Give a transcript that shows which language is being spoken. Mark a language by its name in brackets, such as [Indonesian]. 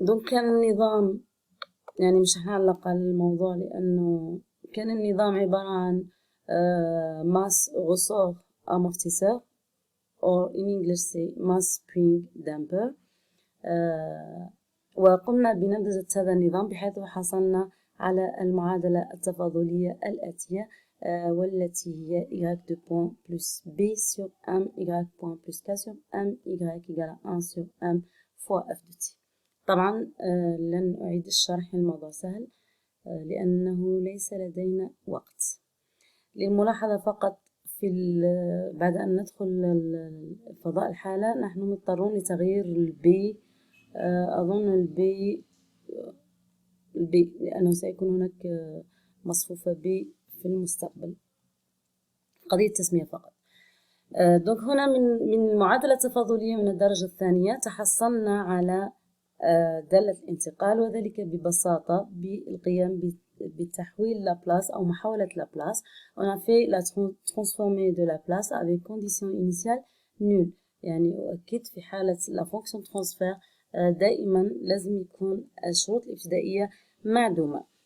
[Arabic] كان النظام، يعني مش هنعلق على الموضوع لأنه كان النظام عبارة عن [French] mass ressort amortisseur [English] or in English [Arabic] c'est [English] mass spring damper. [Arabic] وقمنا بنمذجة هذا النظام بحيث حصلنا على المعادلة التفاضلية الآتية، والتي هي [French] y de point plus b sur m y point plus k sur m y égale 1 sur m fois f de t. [Arabic] طبعا لن أعيد الشرح، الموضوع سهل لأنه ليس لدينا وقت. للملاحظة فقط بعد أن ندخل فضاء الحالة نحن مضطرون لتغيير البي. أظن البي لأنه سيكون هناك مصفوفة بي في المستقبل، قضية تسمية فقط. هنا من المعادلة التفاضلية من الدرجة الثانية تحصلنا على دالة الانتقال، وذلك ببساطة بالقيام بتحويل لابلاس أو محاولة لابلاس. [French] On a fait la transformée de Laplace avec condition initiale nulle. [Arabic] يعني أؤكد في حالة [French] la fonction transfert [Arabic] دائما لازم يكون الشروط الابتدائية معدومة.